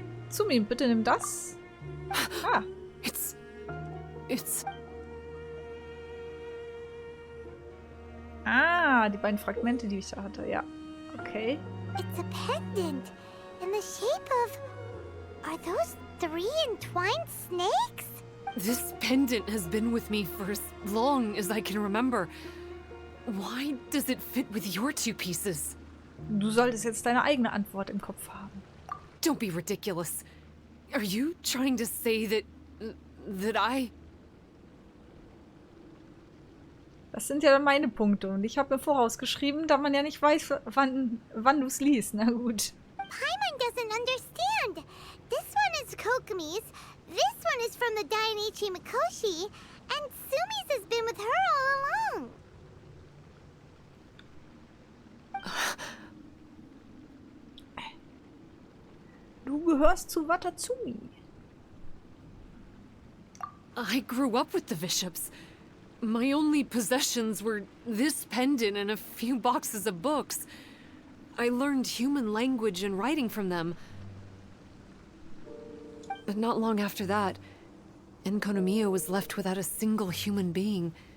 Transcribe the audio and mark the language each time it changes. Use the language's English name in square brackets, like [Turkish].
[German] Tsumi, bitte nimm das. Ah. Ah, die beiden Fragmente, die ich da hatte, ja. Okay. [English] It's a pendant in the shape of... Are those 3 entwined snakes? This pendant has been with me for as long as I can remember. Why does it fit with your 2 pieces? [German] Du solltest jetzt deine eigene Antwort im Kopf haben. [English] Don't be ridiculous. Are you trying to say that I... [German] Das sind ja dann meine Punkte und ich habe mir vorausgeschrieben, da man ja nicht weiß, wann du es liest. Na gut. [English] Paimon doesn't understand. This one is Kokumi's, this one is from the Dainichi Mikoshi, and Tsumi's has been with her all along. [German] Du gehörst zu Watatsumi. [English] I grew up with the bishops. My only possessions were this pendant and a few boxes of books. I learned human language and writing from them. But not long after that, Enkanomiya was left without a single human being.